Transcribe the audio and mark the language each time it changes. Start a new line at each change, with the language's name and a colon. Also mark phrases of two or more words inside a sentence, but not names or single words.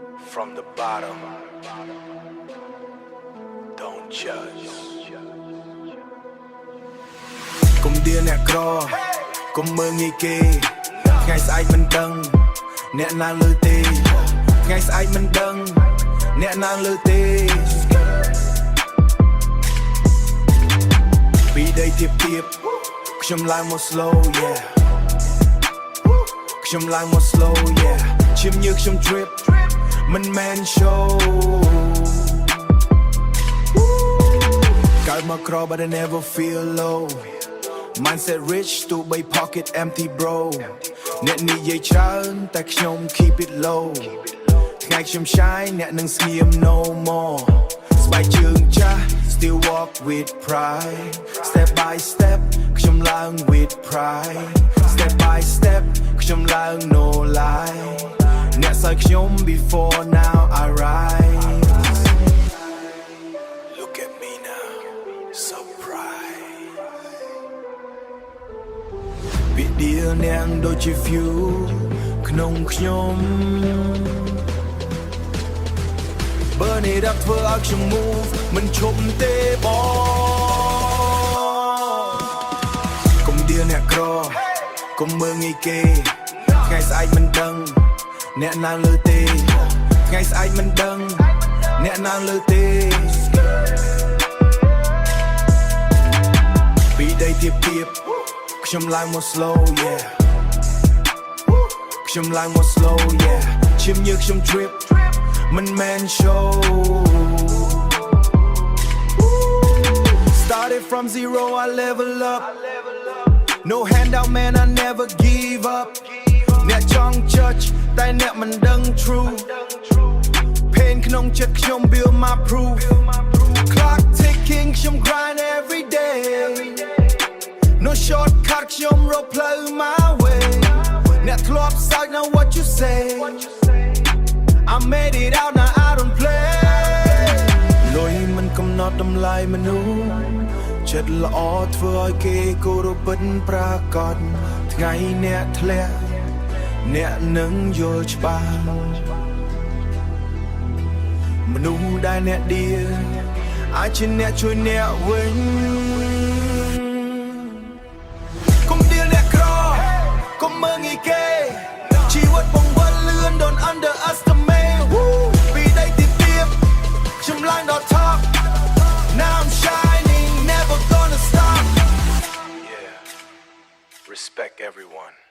English: from the bottom. Don't judge.
Khmer: កុំដៀអ្នកក្រកុំមើងងាយគេថ្ងៃស្អែកមិនដឹងអ្នកណាលើទេថ្ងៃស្អែកមិនដឹងអ្នកណាលើទេពីដីទៀបខ្ញុំឡើងមក
English: slow yeah
Khmer: ខ្ញុំឡើងមក
English: slow yeah
Khmer: ឈាមញើសខ្ញុំ drip មិនមែន show កើតមកក្រ
English: but I never feel low Mindset rich
Khmer: ទោះបី
English: pocket empty bro
Khmer: អ្នកនិយាយច្រើនតែខ្ញុំ
English: keep it low
Khmer: ថ្ងៃ
English: ខ្ញុំ shine
Khmer: អ្នកនឹងស្ងៀម
English: no more
Khmer: ស្បែកជើងចាស់
English: still walk with pride step by step
Khmer: ខ្ញុំឡើង
English: with pride step by step
Khmer: ខ្ញុំឡើង
English: no lie
Khmer: អ្នកសើខ្ញុំ
English: before now I rise Look at me now surprise
Khmer: ពីដៀនាងដូចជា
English: view
Khmer: ក្នុងខ្ញុំ
English: Burn it up
Khmer: ធ្វើឲ្យខ្ញុំ move មិនឈប់ទេបងកុំដៀអ្នកក្រកុំមើងងាយគេថ្ងៃស្អែកមិនដឹងអ្នកណាលើទេថ្ងៃស្អែកមិនដឹងអ្នកណាលើទេពីដីទៀបខ្ញុំឡើងមក
English: slow yeah
Khmer: ខ្ញុំឡើងមក
English: slow yeah
Khmer: ឈាមញើសខ្ញុំ
English: drip
Khmer: មិនមែន
English: show Started from zero I level up No handout man I never give up
Khmer: អ្នកចង់
English: judge
Khmer: តែអ្នកមិនដឹង
English: true Pain
Khmer: ក្នុងចិត្តខ្ញុំ
English: build my proof Clock
Khmer: ticking ខ្ញុំ
English: grind every day No shortcut
Khmer: ខ្ញុំរកផ្លូវ
English: my way
Khmer: អ្នកធ្លាប់សើច
English: now what you say I made it out now I don't play
Khmer: លុយមិនកំណត់តម្លៃមនុស្សចិត្តល្អធ្វើឲ្យគេគោរពពិតប្រាកដថ្ងៃអ្នកធ្លាក់អ្នកនឹងយល់ច្បាស់ មនុស្សដែលអ្នកដៀអាចជាអ្នកជួយអ្នកវិញកុំដៀអ្នកក្រកុំមើងងាយគេជីវិតបងវិលលឿន
English: Don't underestimate
Khmer: ពីដីទីទៀបខ្ញុំឡើងដល់
English: top Now I'm shining never gonna stop Yeah, respect everyone.